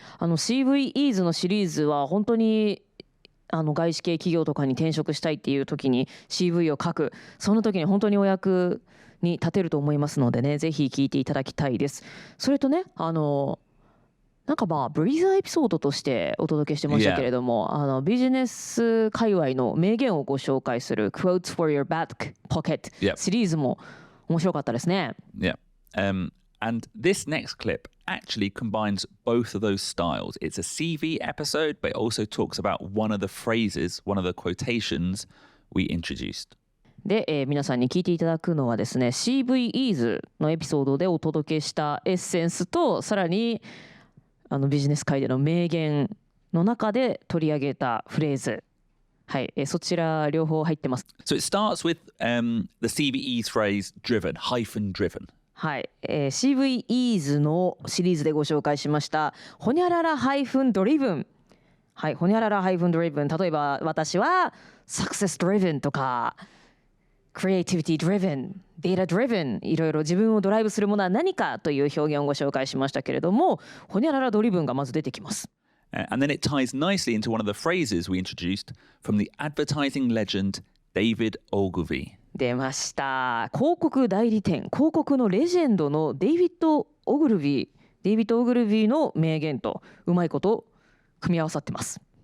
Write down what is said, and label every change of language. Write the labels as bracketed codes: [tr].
[ja] CVEs のシリーズは本当に外資系企業とかに転職したいっていう時に CV を書く、その時に本当にお役に立てると思いますのでね、ぜひ聞いていただきたいです。それとね、なんかブリーザーエピソードとしてお届けしてましたけれども、ビジネス界隈の名言をご紹介する Quotes for your back pocket シリーズも面白かったですね。 [en] Yeah. And this next clip actually combines both of those styles. It's a CV episode, but it also talks about one of the phrases, one of the quotations we introduced. [ja] で、皆さんに聞いていただくのはですね、CVEs のエピソードでお届けしたエッセンスと、さらにビジネス界での名言の中で取り上げたフレーズ。はい、そちら両方入ってます。 [en] So it starts with the CVEs phrase driven. [ja] はい、CVEs のシリーズでご紹介しましたほにゃららドリブン。はい、ほにゃららドリブン。例えば私は Success driven とか Creativity driven、Data driven、いろいろ自分をドライブするものは何かという表現をご紹介しましたけれども、ほにゃららドリブンがまず出てきます。 [en] And then it ties nicely into one of the phrases we introduced from the advertising legend David Ogilvy. [ja] 出ました。広告代理店、広告のレジェンドのデイビッド・オグルビーの名言とうまいこと組み合わさってます。